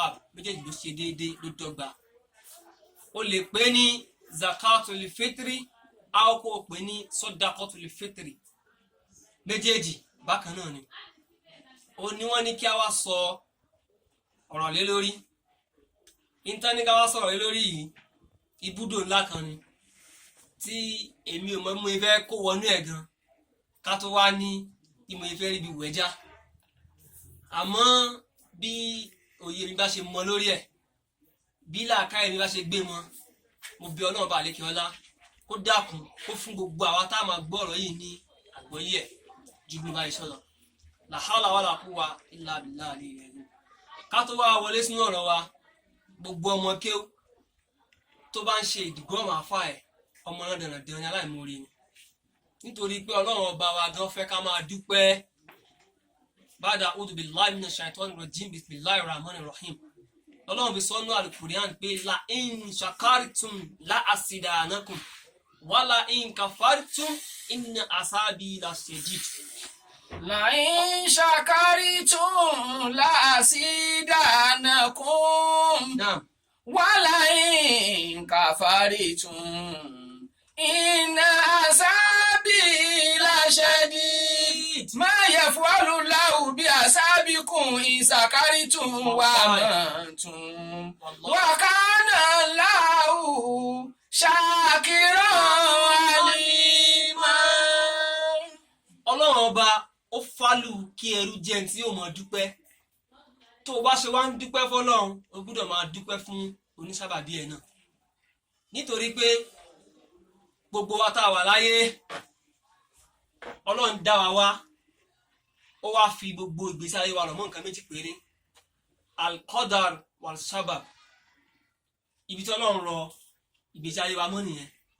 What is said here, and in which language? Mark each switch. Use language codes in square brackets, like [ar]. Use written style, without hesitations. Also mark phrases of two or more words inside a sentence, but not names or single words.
[yo] méjèèjì ló ṣe déédéé ló dọ́gba o lè pè ní Zakatul Fitri a ó kó pè ní Sadaqatul Fitri méjèèjì bákan náà ni ó ní wọ́n ní kí a wá sọ ọ̀rọ̀ lé lórí ìntání ká wá sọ̀rọ̀ lé lórí yìí ibùdó ńlá kan ni tí èmi ò mọ̀ mú ifẹ́ kó wọnú ẹ̀ gan ká tó wá ní ìmọ̀ ifẹ́ ríbi wẹ̀já àmọ́ bí òye mi bá ṣe mọ lórí ẹ̀ bí làákàyè mi bá ṣe gbé mọ́ mo bí Ọlọ́run bá lékè ọlá kó dákun kó fún gbogbo àwa tá a máa gbọ́ ọ̀rọ̀ yìí ní àgbọ́yé ẹ̀ ju bí mo bá yẹ sọ̀rọ̀ [ar] لا حول ولا قوة إلا بالله [yo] àlẹ́ ká tó wá wọlé sínú ọ̀rọ̀ wa gbogbo ọmọ kéw tó bá ń ṣe ìdìgọ́mọ̀ àfà ẹ̀ ọmọ náà dandan ní aláìmoore ni nítorí pé Ọlọ́run ọba wa gan fẹ́ ká máa dúpẹ́ bada [ar] أعوذ بالله من الشيطان الرجيم بسم الله الرحمن الرحيم [yo] Ọlọ́run fi sọ́nú al-Qur'an pé [ar] لئن شكرتم لأزيدنكم ولئن كفرتم إن عذابي لشديد لئن شكرتم لأزيدنكم ولئن كفرتم إن عذابي لشديد ما يفعل الله بعذابكم إن شكرتم وآمنتم وكان الله شاكرا عليما. [yo] Ọlọ́run ọba ó fálù kí ẹrú jẹ́ tí ó máa dúpẹ́ tó o bá ṣe wá ń dúpẹ́ fọ́lọ́run o gbọ́dọ̀ máa dúpẹ́ fún onísábàbí ẹ̀ náà nítorí pé gbogbo wa tá a wà láyé Ọlọ́run dá wa wá ó wá fi gbogbo ìgbésí ayé wa rọ̀ mọ́ nǹkan méjì péré [ar] القدر والسبب [yo] ibi tí Ọlọ́run rọ ìgbésí ayé wa mọ́ nìyẹn